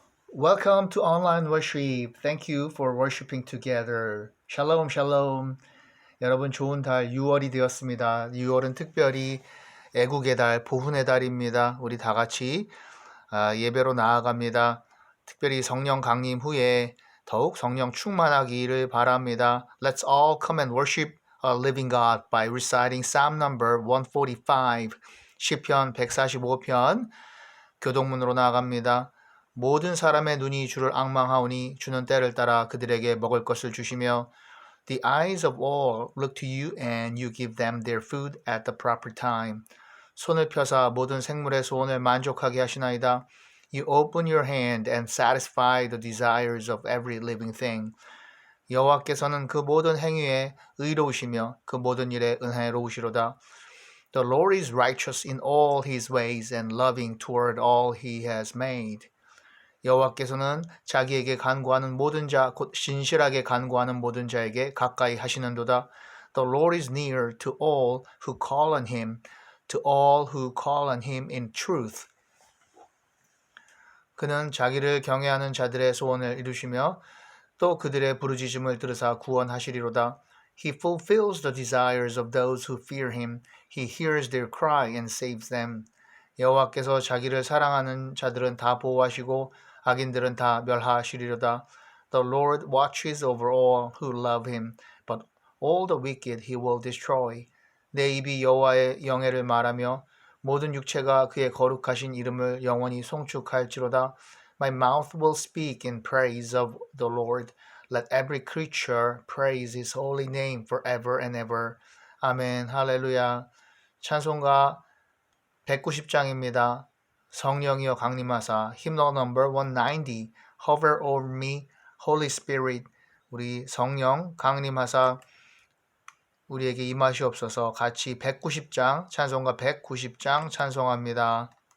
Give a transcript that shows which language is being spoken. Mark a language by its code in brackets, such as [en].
[en] Welcome to online worship. Thank you for worshiping together. [ko] 샬롬 샬롬. 여러분 좋은 달 6월이 되었습니다. 6월은 특별히 애국의 달, 보훈의 달입니다. 우리 다 같이 예배로 나아갑니다. 특별히 성령 강림 후에 더욱 성령 충만하기를 바랍니다. [en] Let's all come and worship a living God by reciting Psalm number 145. [ko] 시편 145편 교동문으로 나아갑니다. 모든 사람의 눈이 주를 앙망하오니 주는 때를 따라 그들에게 먹을 것을 주시며 [en] The eyes of all look to you and you give them their food at the proper time. [ko] 손을 펴사 모든 생물의 소원을 만족하게 하시나이다. [en] You open your hand and satisfy the desires of every living thing. [ko] 여호와께서는 그 모든 행위에 의로우시며 그 모든 일에 은혜로우시로다. [en] The Lord is righteous in all his ways and loving toward all he has made. [ko] 여호와께서는 자기에게 간구하는 모든 자, 곧 신실하게 간구하는 모든 자에게 가까이 하시는도다. [en] The Lord is near to all who call on him, to all who call on him in truth. [ko] 그는 자기를 경외하는 자들의 소원을 이루시며 또 그들의 부르짖음을 들으사 구원하시리로다. [en] He fulfills the desires of those who fear him. He hears their cry and saves them. [ko] 여호와께서 자기를 사랑하는 자들은 다 보호하시고 악인들은 다 멸하시리로다. [en] The Lord watches over all who love him, but all the wicked he will destroy. [ko] 내 입이 여호와의 영예를 말하며 모든 육체가 그의 거룩하신 이름을 영원히 송축할지로다. [en] My mouth will speak in praise of the Lord. Let every creature praise his holy name forever and ever. [ko] 아멘. 할렐루야. 찬송가 190장입니다. 성령이여 강림하사 [en] hymnal number 190 Hover over me, Holy Spirit. [ko] 우리 성령 강림하사 우리에게 임하시옵소서. 같이 190장 찬송가 190장 찬송합니다.